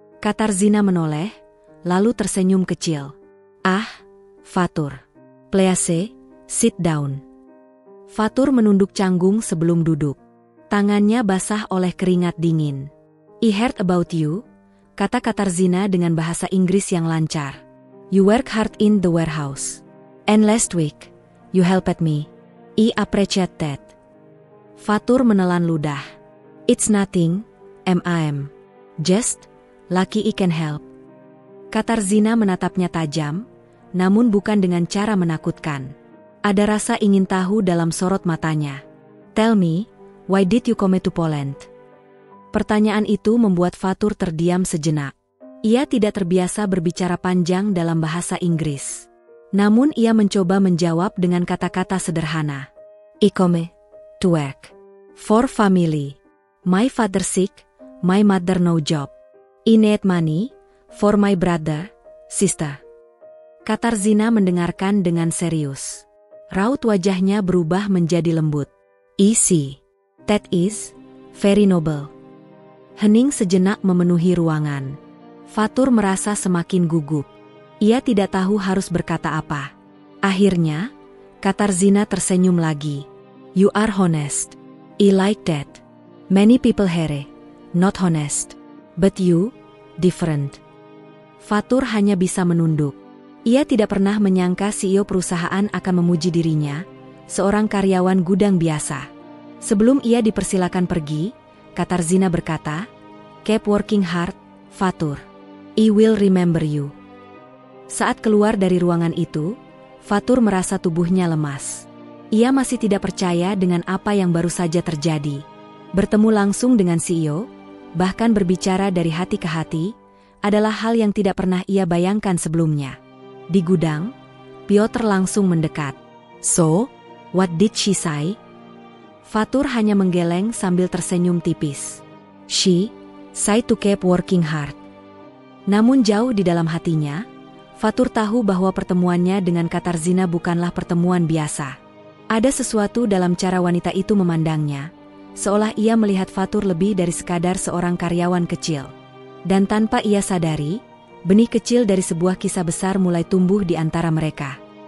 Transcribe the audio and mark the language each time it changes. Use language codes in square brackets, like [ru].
[id] Katarzyna menoleh, lalu tersenyum kecil. "Ah, Fatur. [en] Please, sit down." [id] Fatur menunduk canggung sebelum duduk. Tangannya basah oleh keringat dingin. [en] "I heard about you," [id] kata Katarzyna dengan bahasa Inggris yang lancar. [en] "You work hard in the warehouse. And last week, you helped me. I appreciate that." [id] Fatur menelan ludah. [en] "It's nothing, M.A.M. Just, lucky I can help." [id] Katarzyna menatapnya tajam, namun bukan dengan cara menakutkan. Ada rasa ingin tahu dalam sorot matanya. [en] "Tell me, why did you come to Poland?" [id] Pertanyaan itu membuat Fatur terdiam sejenak. Ia tidak terbiasa berbicara panjang dalam bahasa Inggris. Namun ia mencoba menjawab dengan kata-kata sederhana. [en] "I come to work. For family. My father sick, my mother no job. I need money, for my brother, sister." [id] Katarzyna mendengarkan dengan serius. Raut wajahnya berubah menjadi lembut. [en] "I see. That is very noble." [id] Hening sejenak memenuhi ruangan. Fatur merasa semakin gugup. Ia tidak tahu harus berkata apa. Akhirnya, Katarzyna tersenyum lagi. [en] "You are honest. I like that. Many people here, not honest. But you, different." [id] Fatur hanya bisa menunduk. Ia tidak pernah menyangka CEO perusahaan akan memuji dirinya, seorang karyawan gudang biasa. Sebelum ia dipersilakan pergi, Katarzyna berkata, [en] "Keep working hard, Fatur. I will remember you. [id] Saat keluar dari ruangan itu, Fatur merasa tubuhnya lemas. Ia masih tidak percaya dengan apa yang baru saja terjadi. Bertemu langsung dengan CEO, bahkan berbicara dari hati ke hati, adalah hal yang tidak pernah ia bayangkan sebelumnya. Di gudang, Piotr langsung mendekat. [en] So, what did she say? [id] Fatur hanya menggeleng sambil tersenyum tipis. [en] She said to keep working hard. [id] Namun jauh di dalam hatinya, Fatur tahu bahwa pertemuannya dengan Katarzyna bukanlah pertemuan biasa. Ada sesuatu dalam cara wanita itu memandangnya, seolah ia melihat Fatur lebih dari sekadar seorang karyawan kecil. Dan tanpa ia sadari, benih kecil dari sebuah kisah besar mulai tumbuh di antara mereka.